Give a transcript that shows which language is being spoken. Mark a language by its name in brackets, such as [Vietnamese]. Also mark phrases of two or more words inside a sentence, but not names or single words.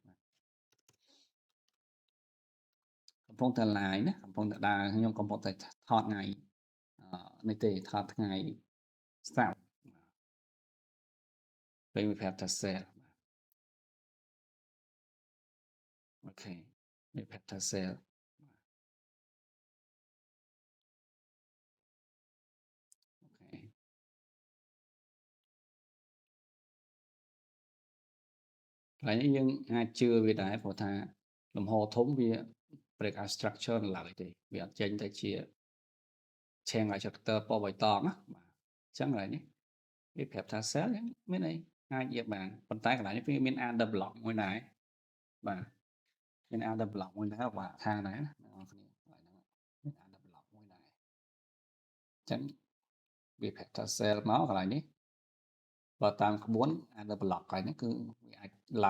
[Khmer] កំពុងតែឡាយណាកំពុងតែដើរខ្ញុំកំពុងតែថតថ្ងៃនេះទេថតថ្ងៃសៅរ៍ពេលវាប្រាប់ថា sell អូខេវាប្រាប់ថា sell អូខេកន្លែងនេះយើងអាចជឿវាដែរព្រោះថាលំហធំវា [English] break out structure [Khmer] នៅឡើយទេវាអត់ចេញទៅជាឆេងឲ្យ character ពណ៌បៃតងណាបាទអញ្ចឹងហើយនេះវាប្រាប់ថា cell ហ្នឹងមានអីអាចនិយាយបានប៉ុ ន្តែកន្លែងនេះវាមាន [English] under block [Khmer] មួយដែរបាទមាន [English] under block [Khmer] មួយដែរបាទខាងដែរណាអ្នកនរគ្នាកន្លែងហ្នឹងមាន under block មួយដែរអញ្ចឹងវាប្រាប់ថា cell មកកន្លែងនេះបើតាមក្បួន [English] under block [Khmer] កន្លែងនេះគឺវាអាចឡើង